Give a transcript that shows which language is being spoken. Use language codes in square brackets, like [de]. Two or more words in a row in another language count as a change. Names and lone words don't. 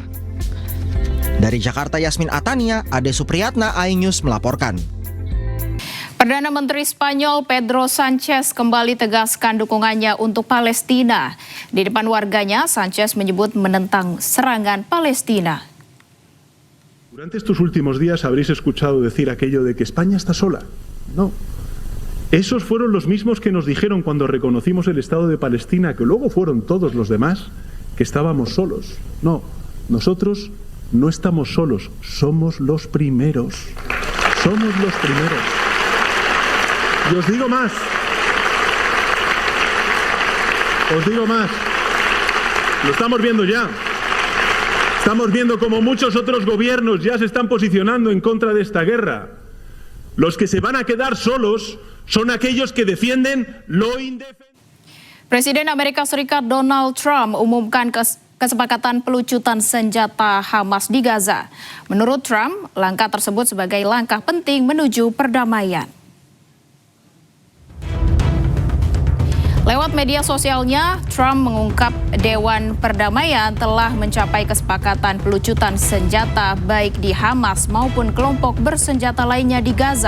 [id] Dari Jakarta, Yasmin Atania, Ade Supriyatna, iNews melaporkan. Perdana Menteri Spanyol Pedro Sanchez kembali tegaskan dukungannya untuk Palestina. Di depan warganya, Sanchez menyebut menentang serangan Palestina. [es] Durante estos últimos días habréis escuchado decir aquello de que España está sola. No. Esos fueron los mismos que nos dijeron cuando reconocimos el Estado de Palestina, que luego fueron todos los demás, que estábamos solos. No, nosotros no estamos solos, somos los primeros. Somos los primeros. Y os digo más. Lo estamos viendo ya. Estamos viendo como muchos otros gobiernos ya se están posicionando en contra de esta guerra. Los que se van a quedar solos son aquellos que defienden lo indefendible. [id] Presiden Amerika Serikat Donald Trump umumkan kesepakatan pelucutan senjata Hamas di Gaza. Menurut Trump, langkah tersebut sebagai langkah penting menuju perdamaian. Lewat media sosialnya, Trump mengungkap Dewan Perdamaian telah mencapai kesepakatan pelucutan senjata baik di Hamas maupun kelompok bersenjata lainnya di Gaza.